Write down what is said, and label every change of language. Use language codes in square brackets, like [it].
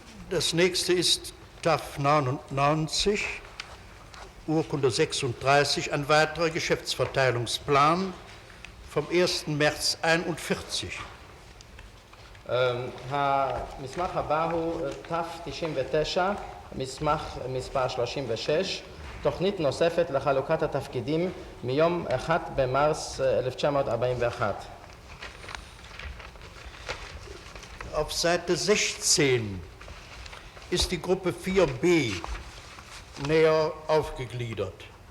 [de] Das nächste ist TAF 99, Urkunde 36, ein weiterer Geschäftsverteilungsplan vom 1. März 41. [he] המסמך הבא הוא ת'99, מסמך מספר 36, תוכנית נוספת לחלוקת התפקידים מיום 1 במרס 1941. [de] Auf Seite 16 ist die Gruppe 4b näher aufgegliedert.